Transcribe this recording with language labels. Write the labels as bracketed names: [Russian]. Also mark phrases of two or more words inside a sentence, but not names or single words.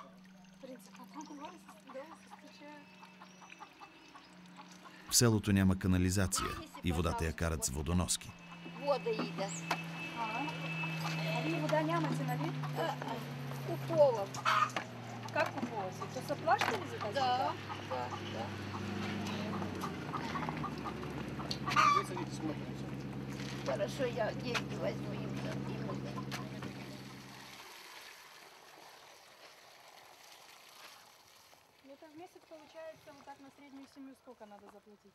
[Bulgarian] В селото няма канализация и водата я карат с водоноски. Вода иде. А ви вода нямате, нали? Купувам. Как купувате? То са плащали за тази вода? Да. [Russian] Вы садитесь, смотрите. Хорошо, я деньги возьму им. Это в месяц получается вот так на среднюю семью сколько надо заплатить?